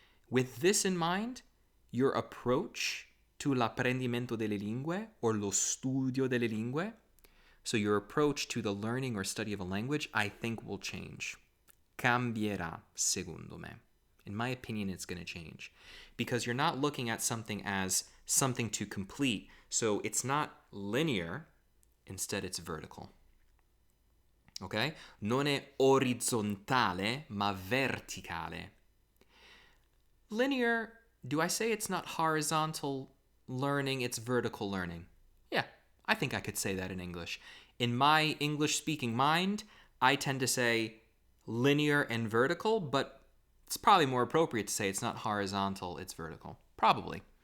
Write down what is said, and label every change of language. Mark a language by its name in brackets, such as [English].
[English] With this in mind, your approach to [Italian] l'apprendimento delle lingue [English] or [Italian] lo studio delle lingue, [English] so your approach to the learning or study of a language, I think will change. [Italian] Cambierà, secondo me. [English] In my opinion, it's going to change. Because you're not looking at something as something to complete. So it's not linear, instead it's vertical. Okay? [Italian] Non è orizzontale, ma verticale. [English] Linear, do I say it's not horizontal learning, it's vertical learning? Yeah, I think I could say that in English. In my English-speaking mind, I tend to say linear and vertical, but it's probably more appropriate to say it's not horizontal, it's vertical. Probably.